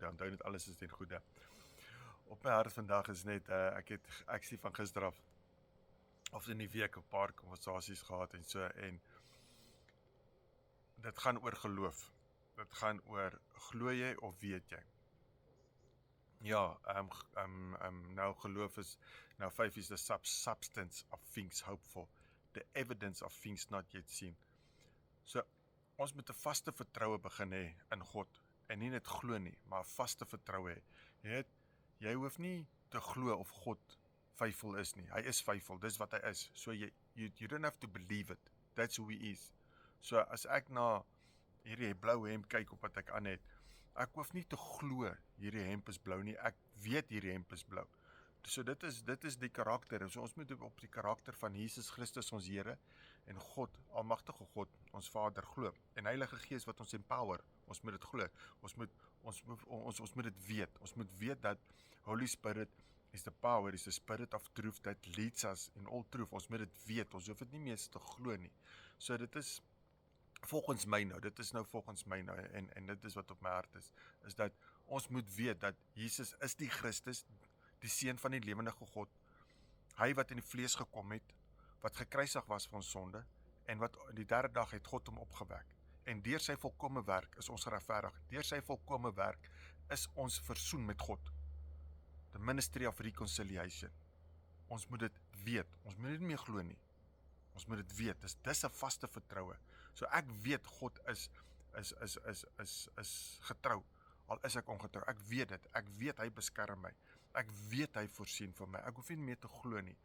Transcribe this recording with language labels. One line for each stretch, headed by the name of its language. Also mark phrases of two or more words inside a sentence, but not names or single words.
Afrikaans: Onthou net alles is ten goeie. Op my hart vandag is net ek het aksie van gister af of in die week 'n paar konversasies gehad en so en dit gaan oor geloof. Dit gaan oor glo jy of weet jy? Ja, nou geloof is,
English: now faith is the substance of things hoped for, the evidence of things not yet seen.
Afrikaans: So, ons moet 'n vaste vertroue begin hê in God, en nie net glo nie, maar 'n vaste vertroue hê. Jy hoef nie te glo of God faithful is nie. Hy is faithful, dis wat hy is.
English: So you don't have to believe it. That's who he is.
Afrikaans: So as ek na hierdie blou hemp kyk op wat ek aan het, ek hoef nie te glo hierdie hemp is blou nie, ek weet hierdie hemp is blou. So dit is die karakter, so ons moet op die karakter van Jesus Christus ons Here en God, almagtige God, ons Vader glo. En Heilige Gees wat ons empower, ons moet dit glo. Ons moet dit weet. Ons moet weet dat
English: Holy Spirit is the power, is the spirit of truth that leads us in all truth.
Afrikaans: Ons moet dit weet, ons hoef dit nie meer te glo nie. So dit is volgens my nou, en dit is wat op my hart is dat ons moet weet dat Jesus is die Christus, die Seun van die lewende God, hy wat in die vlees gekom het, wat gekruisig was vir ons sonde, en wat die derde dag het God hom opgewek, en deur sy volkomme werk is ons geregverdig, deur sy volkomme werk is ons versoen met God,
English: the ministry of reconciliation.
Afrikaans: Ons moet dit weet, ons moet nie meer glo nie. Ons moet dit weet, dis 'n vaste vertroue. So ek weet God is getrou, al is ek ongetrou. Ek weet hy beskerm my. Ek weet hy voorsien vir my. Ek hoef nie meer te glo nie.